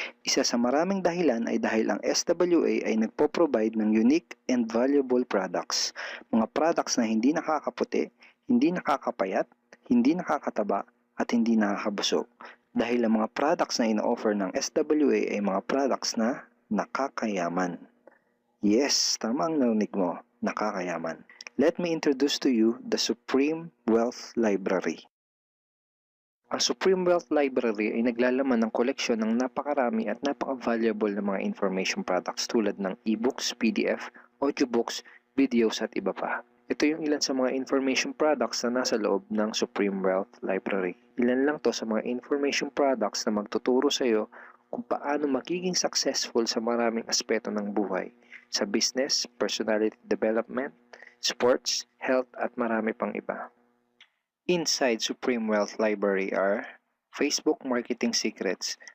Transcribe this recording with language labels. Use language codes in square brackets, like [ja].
[tl] Isa sa maraming dahilan ay dahil ang SWA ay nagpo-provide ng [en] unique and valuable products. [tl] Mga products na hindi nakakaputi, hindi nakakapayat, hindi nakakataba, at hindi nakakabusog. Dahil ang mga products na ino-offer ng SWA ay mga products na nakakayaman. Yes, tama ang narinig mo, nakakayaman. [en] Let me introduce to you the Supreme Wealth Library. [tl] Ang Supreme Wealth Library ay naglalaman ng koleksyon ng napakarami at napaka-valuable na mga information products tulad ng e-books, PDF, audiobooks, videos at iba pa. Ito yung ilan sa mga information products na nasa loob ng Supreme Wealth Library. Ilan lang to sa mga information products na magtuturo sa iyo kung paano magiging successful sa maraming aspeto ng buhay. Sa business, personality development, sports, health at marami pang iba. [en] Inside Supreme Wealth Library are Facebook Marketing Secrets.